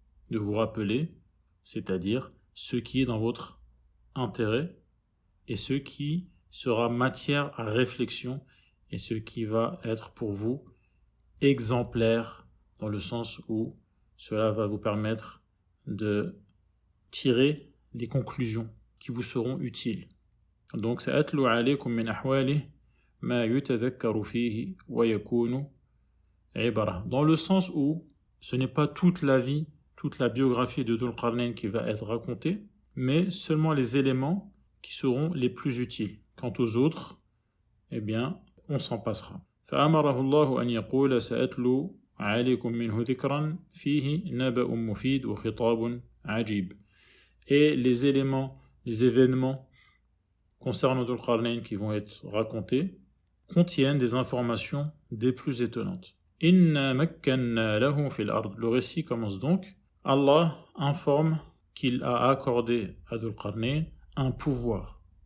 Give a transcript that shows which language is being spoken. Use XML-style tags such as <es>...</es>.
<fr>De vous rappeler, c'est-à-dire ce qui est dans votre intérêt et ce qui sera matière à réflexion et ce qui va être pour vous exemplaire dans le sens où cela va vous permettre de tirer des conclusions qui vous seront utiles.</fr> <ar>Donc, سأتلو عليكم من أحواله ما يتذكر فيه ويكون عبرة.</ar> <fr>Dans le sens où ce n'est pas toute la vie, toute la biographie de Dhul Qarnayn qui va être racontée, mais seulement les éléments qui seront les plus utiles. Quant aux autres, eh bien, on s'en passera.</fr> <ar>فأمره الله أن يقول سأتلو عليكم منه ذكرا فيه نبأ مفيد وخطاب عجيب.</ar> <fr>Et les éléments, les événements concernant Dhul Qarnayn qui vont être racontés contiennent des informations des plus étonnantes.</fr> <ar>Inna makkanna lahu fil ard.</ar> <fr>Le récit commence donc. Allah informe qu'il a accordé à Dhul Qarnayn un pouvoir.</fr>